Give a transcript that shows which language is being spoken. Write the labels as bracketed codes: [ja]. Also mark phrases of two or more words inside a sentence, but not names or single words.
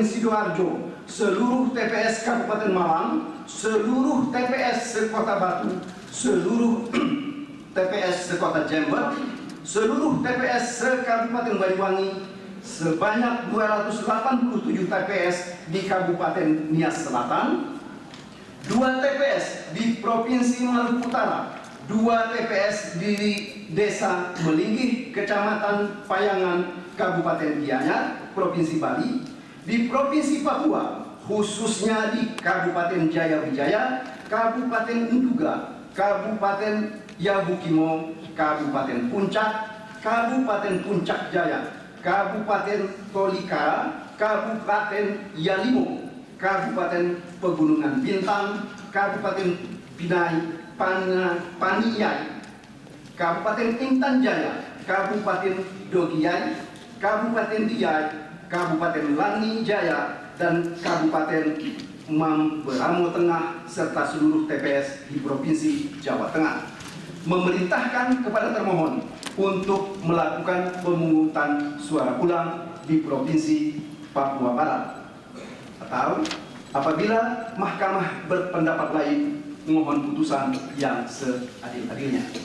[id] Sidoarjo, seluruh TPS Kabupaten Malang, seluruh TPS sekota Batu, seluruh TPS sekota Jember, seluruh TPS se-Kabupaten Banyuwangi, sebanyak 287 TPS di Kabupaten Nias Selatan, 2 TPS di Provinsi Maluku Utara, 2 TPS di Desa Melinggih, Kecamatan Payangan, Kabupaten Gianyar, Provinsi Bali, di Provinsi Papua, khususnya di Kabupaten Jayawijaya, Kabupaten Nduga, Kabupaten Yahukimo, Kabupaten Puncak, Kabupaten Puncak Jaya, Kabupaten Tolikara, Kabupaten Yalimo, Kabupaten Pegunungan Bintang, Kabupaten Paniai, Kabupaten Intan Jaya, Kabupaten Dogiyai, Kabupaten Diai, Kabupaten Langi Jaya, dan Kabupaten Mamberamo Tengah, serta seluruh TPS di Provinsi Jawa Tengah. Memerintahkan kepada termohon untuk melakukan pemungutan suara ulang di Provinsi Papua Barat. Atau apabila mahkamah berpendapat lain, mohon putusan yang seadil-adilnya.